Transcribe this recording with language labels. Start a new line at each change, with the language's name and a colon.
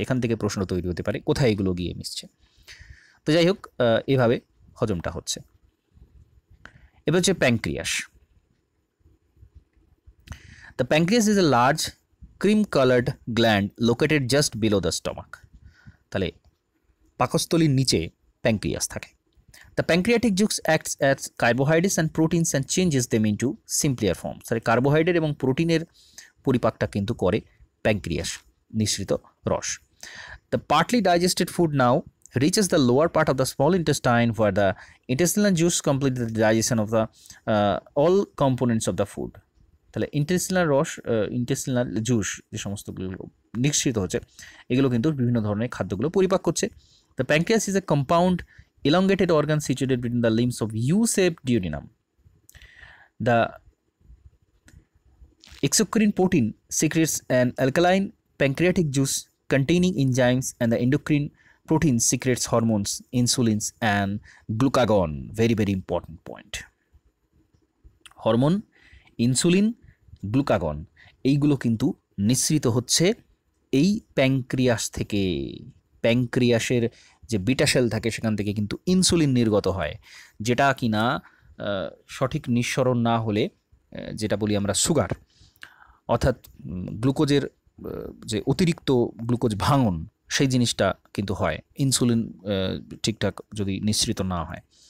Bangla: এখান থেকে প্রশ্ন তৈরি হতে পারে কোথায় এগুলো গিয়ে মিশছে। তো যাই হোক, এভাবে হজমটা হচ্ছে। এবার হচ্ছে pancreas.
English: The pancreas is a large cream coloured gland located just below the stomach.
Bangla: তাহলে পাকস্থলীর নিচে প্যাঙ্ক্রিয়াস থাকে।
English: The pancreatic juice acts as carbohydrates and proteins and changes them into simpler forms.
Bangla: তাহলে কার্বোহাইড্রেট এবং প্রোটিনের পরিপাকটা কিন্তু করে প্যাঙ্ক্রিয়াস নিঃসৃত রস।
English: The partly digested food now reaches the lower part of the small intestine where the intestinal juice completes the digestion of the all components of the food.
Bangla: তাহলে intestinal juice যে সমস্তগুলো নিঃসৃত হচ্ছে এগুলো কিন্তু বিভিন্ন ধরনের খাদ্যগুলো পরিপাক করছে।
English: The pancreas is a compound elongated organ situated between the limbs of U-shaped duodenum. The exocrine protein secretes an alkaline pancreatic juice containing enzymes, and the endocrine protein secretes hormones, insulins and glucagon. Very, very important point.
Bangla: Hormone, insulin, glucagon এইগুলো কিন্তু নিঃসৃত হচ্ছে এই pancreas থেকে। প্যাঙ্ক্রিয়াসের যে beta sell থাকে সেখান থেকে কিন্তু ইনসুলিন নির্গত হয়, যেটা কিনা সঠিক নিঃসরণ না হলে যেটা বলি আমরা সুগার, অর্থাৎ গ্লুকোজের যে অতিরিক্ত গ্লুকোজ ভাঙন সেই জিনিসটা কিন্তু হয় ইনসুলিন ঠিকঠাক যদি নিঃসৃত না হয়।